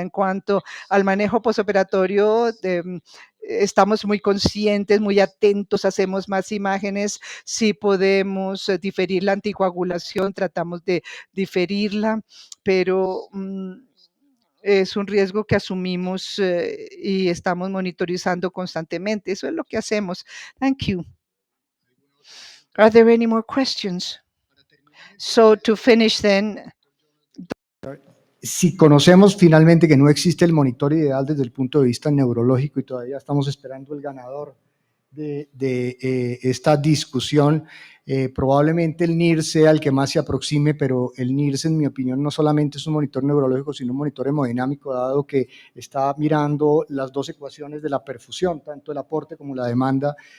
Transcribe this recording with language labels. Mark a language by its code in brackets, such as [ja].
[es] En cuanto al manejo posoperatorio, estamos muy conscientes, muy atentos, hacemos más imágenes. Si podemos diferir la anticoagulación, tratamos de diferirla, pero es un riesgo que asumimos y estamos monitorizando constantemente. Eso es lo que hacemos. [en] Thank you. Are there any more questions? So to finish then, [es] Si conocemos finalmente que no existe el monitor ideal desde el punto de vista neurológico y todavía estamos esperando el ganador de esta discusión, probablemente el NIRS sea el que más se aproxime, pero el NIRS, en mi opinión, no solamente es un monitor neurológico, sino un monitor hemodinámico, dado que está mirando las dos ecuaciones de la perfusión, tanto el aporte como la demanda.